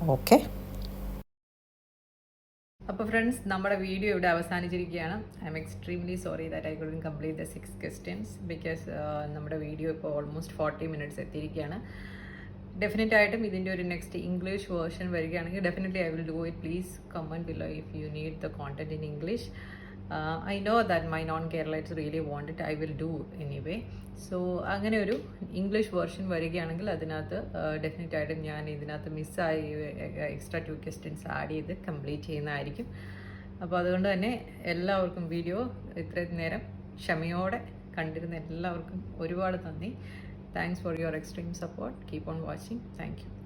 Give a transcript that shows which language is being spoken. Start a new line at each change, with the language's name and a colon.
Malayalam: Okay, അപ്പോൾ friends, നമ്മുടെ video ഇവിടെ അവസാനിച്ചിരിക്കുകയാണ്.
English: I'm extremely sorry that I couldn't complete the 6 questions because
Malayalam: നമ്മുടെ video ഇപ്പോൾ ഓൾമോസ്റ്റ് 40 minutes എത്തിയിരിക്കുകയാണ്. ഡെഫിനറ്റ് ആയിട്ടും ഇതിൻ്റെ ഒരു നെക്സ്റ്റ് ഇംഗ്ലീഷ് വേർഷൻ വരികയാണെങ്കിൽ
English: Definitely I will do it. Please comment below if you need the content in English. I know that my non-Keralites really want it. I will do anyway.
Malayalam: So അങ്ങനെ ഒരു English version വരികയാണെങ്കിൽ അതിനകത്ത് definite ആയിട്ടും ഞാൻ ഇതിനകത്ത് മിസ്സായി extra 2 questions add ചെയ്ത് complete ചെയ്യുന്നതായിരിക്കും. അപ്പോൾ അതുകൊണ്ട് തന്നെ എല്ലാവർക്കും വീഡിയോ ഇത്രയും നേരം ക്ഷമയോടെ കണ്ടിരുന്ന എല്ലാവർക്കും ഒരുപാട് നന്ദി.
English: Thanks for your extreme support. Keep on watching. Thank you.